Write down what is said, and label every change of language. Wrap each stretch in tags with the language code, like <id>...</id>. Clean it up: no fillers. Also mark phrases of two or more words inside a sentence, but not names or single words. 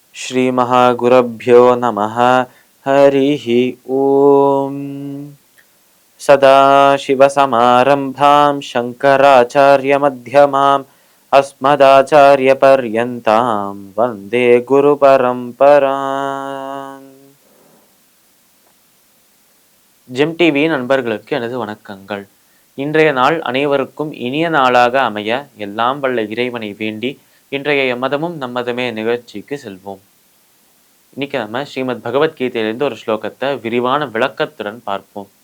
<sa>श्री महागुरुभ्यो नमः। हरिः ओम। सदाशिवसमारम्भां शङ्कराचार्यमध्यमाम् अस्मदाचार्यपर्यन्तां वन्दे गुरुपरम्पराम्.</sa> <ta>ஜெம் டிவி நண்பர்களுக்கு எனது வணக்கங்கள். இன்றைய நாள் அனைவருக்கும் இனிய நாளாக அமைய எல்லாம் வல்ல இறைவனை வேண்டி இன்றைய எம்மதமும் நம்மதமே நிகழ்ச்சிக்கு செல்வோம். இன்னைக்கு நம்ம ஸ்ரீமத் பகவத்கீதையிலிருந்து ஒரு ஸ்லோகத்தை விரிவான விளக்கத்துடன் பார்ப்போம்.</ta>